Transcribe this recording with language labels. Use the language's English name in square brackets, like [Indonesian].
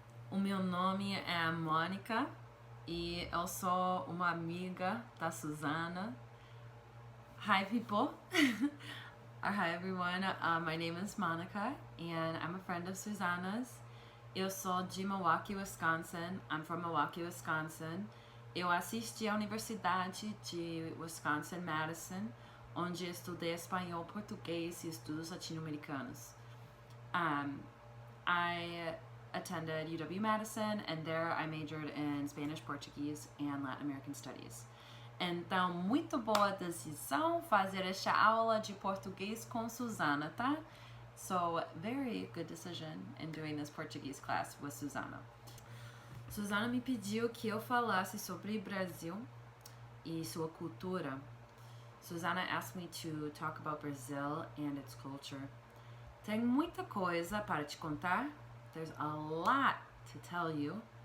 [Portuguese] O meu nome é Mônica e eu sou uma amiga da Susana. [English] Hi, people. Hi, everyone. My name is Monica and I'm a friend of Susana's. [Portuguese] Eu sou de Milwaukee, Wisconsin. [English] I'm from Milwaukee, Wisconsin. [Portuguese] Eu assisti à Universidade de Wisconsin-Madison, onde estudei espanhol, português e estudos latino-americanos. [English] I attended UW-Madison, and there I majored in Spanish, Portuguese, and Latin American Studies. [Portuguese] Então, muito boa decisão fazer esta aula de português com Susana, tá? [English] So, very good decision in doing this Portuguese class with Susana. [Portuguese] Susana me pediu que eu falasse sobre Brasil e sua cultura. [English] Susana asked me to talk about Brazil and its culture. [Portuguese] Tem muita coisa para te contar. There's a lot to tell you.